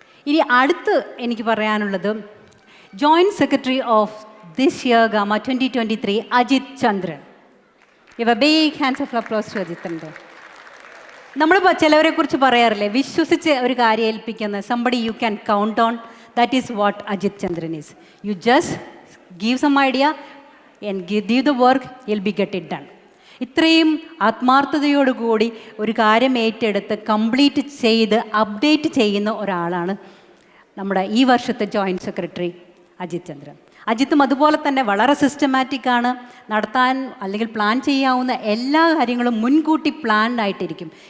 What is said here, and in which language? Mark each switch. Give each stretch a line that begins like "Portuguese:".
Malayalam: ഇനി അടുത്ത് എനിക്ക് പറയാനുള്ളത്
English: joint secretary of this year
Malayalam: gamma 2023, Ajith Chandran.
English: Give a big hands of applause to Ajit Chandran.
Malayalam: നമ്മൾ ചിലവരെ കുറിച്ച് പറയാറില്ലേ, വിശ്വസിച്ച് ഒരു കാര്യം ഏൽപ്പിക്കുന്ന
English: Somebody you can count on. That is what Ajit Chandran is. You just give some idea and give the work, you'll be get it done.
Malayalam: ഇത്രയും ആത്മാർത്ഥതയോടുകൂടി ഒരു കാര്യം ഏറ്റെടുത്ത് കംപ്ലീറ്റ് ചെയ്ത് അപ്ഡേറ്റ് ചെയ്യുന്ന ഒരാളാണ് നമ്മുടെ ഈ വർഷത്തെ ജോയിൻറ്റ് സെക്രട്ടറി അജിത് ചന്ദ്രൻ. അജിത്തും അതുപോലെ തന്നെ വളരെ സിസ്റ്റമാറ്റിക്കാണ്. നടത്താൻ അല്ലെങ്കിൽ പ്ലാൻ ചെയ്യാവുന്ന എല്ലാ കാര്യങ്ങളും മുൻകൂട്ടി പ്ലാൻഡ് ആയിട്ടിരിക്കും.